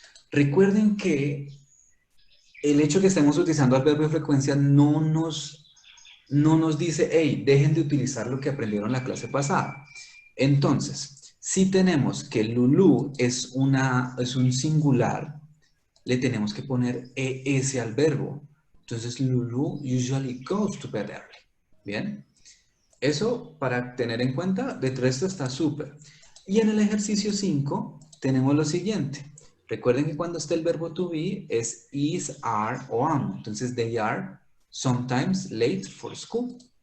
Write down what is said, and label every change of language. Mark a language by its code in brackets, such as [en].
[es] Recuerden que el hecho que estemos utilizando adverbio de frecuencia no nos dice, hey, dejen de utilizar lo que aprendieron en la clase pasada. Entonces, si tenemos que Lulu es un singular, le tenemos que poner ES al verbo. [en] Entonces, Lulu usually goes to bed early. [es] ¿Bien? Eso para tener en cuenta, de resto está súper. Y en el ejercicio 5 tenemos lo siguiente. Recuerden que cuando está el verbo to be es is, are o am. [en] Entonces, they are sometimes late for school.